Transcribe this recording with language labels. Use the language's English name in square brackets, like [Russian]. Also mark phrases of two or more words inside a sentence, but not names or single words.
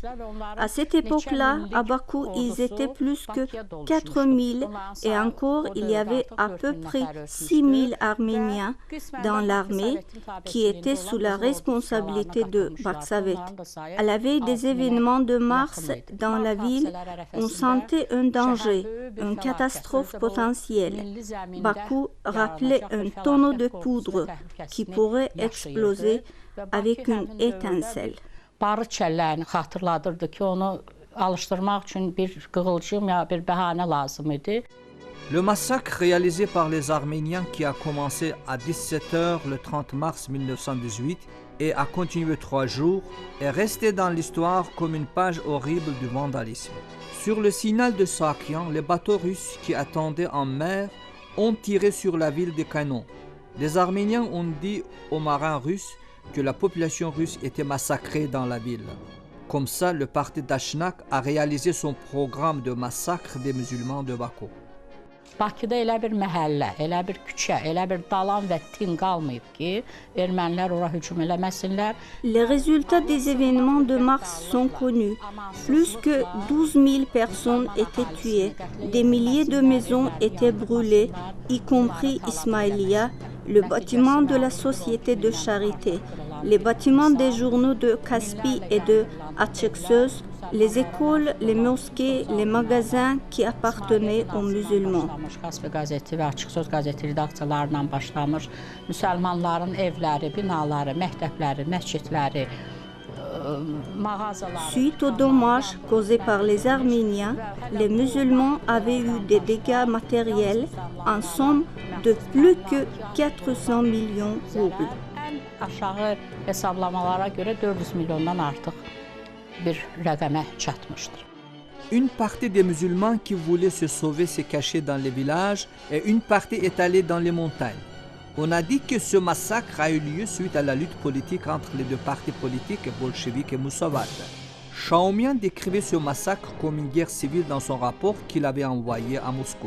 [French] À cette époque-là, à Bakou, ils étaient plus que 4000 et encore, il y avait à peu près 6000 Arméniens dans l'armée qui étaient sous la responsabilité de Baksavet. À la veille des événements de mars dans la ville, on sentait un danger, une catastrophe potentielle. Bakou rappelait un tonneau de poudre qui pourrait exploser avec une étincelle. [Azerbaijani] Barı çəllərini xatırladırdı ki, onu alışdırmaq üçün bir qığılcım ya bir bəhanə lazım idi. [French] Le massacre réalisé par les Arméniens qui a commencé à 17h le 30 mars 1918 et a continué 3 jours est resté dans l'histoire comme une page horrible du vandalisme. Sur le signal de Sakian, les bateaux russes qui attendaient en mer ont tiré sur la ville de canons. Les Arméniens ont dit aux marins russes que la population russe était massacrée dans la ville. Comme ça, le parti Daşnak a réalisé son programme de massacre des musulmans de Bakou. [Azerbaijani] Bakıda elə bir məhəllə, elə bir küçə, elə bir dalan və tin qalmayıb ki, ermənilər ora hücum eləməsinlər. [French] Les résultats des événements de mars sont connus. Plus que 12 000 personnes étaient tuées, des milliers de maisons étaient brûlées, y compris Ismaïlia, le bâtiment de la société de charité, les bâtiments des journaux de Kaspi et de Açık Söz, les écoles, les mosquées, les magasins qui appartenaient aux musulmans. [Azerbaijani] Kaspi qəzeti və Açıq Söz qəzeti redaksiyalarından başlamış, müsəlmanların evləri, binaları, məktəbləri, məscidləri, mağazaları. [French] Suite aux dommages causés par les Arméniens, les musulmans avaient eu des dégâts matériels en somme de plus que 400 millions roubles. [Azerbaijani] Ən aşağı hesablamalara görə 400 milyondan artıq bir rəqəmə çatmışdır. [French] Une partie des musulmans qui voulaient se sauver s'est cachée dans les villages et une partie est allée dans les montagnes. On a dit que ce massacre a eu lieu suite à la lutte politique entre les deux partis politiques, bolcheviques et Moussavat. Chaumian décrivait ce massacre comme une guerre civile dans son rapport qu'il avait envoyé à Moscou.